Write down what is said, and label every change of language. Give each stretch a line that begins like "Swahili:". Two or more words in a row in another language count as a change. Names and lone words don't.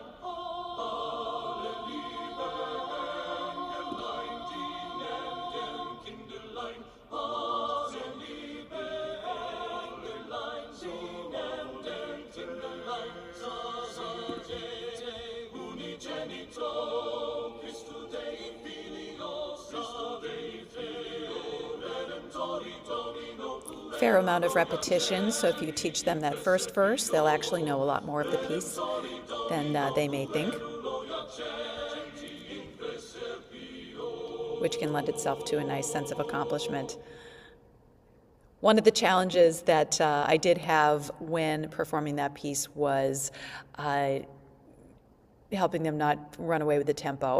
German: Alle liebe Engelein, dienen dem Kindelein. Alle liebe Engelein, dienen dem Kindelein.
Latin: Salite unigenito, Christu Dei Filios, Christu Dei Filio, Redemptori Domino.
English: Fair amount of repetition, so if you teach them that first verse, they'll actually know a lot more of the piece than they may think, which can lend itself to a nice sense of accomplishment. One of the challenges that I did have when performing that piece was helping them not run away with the tempo.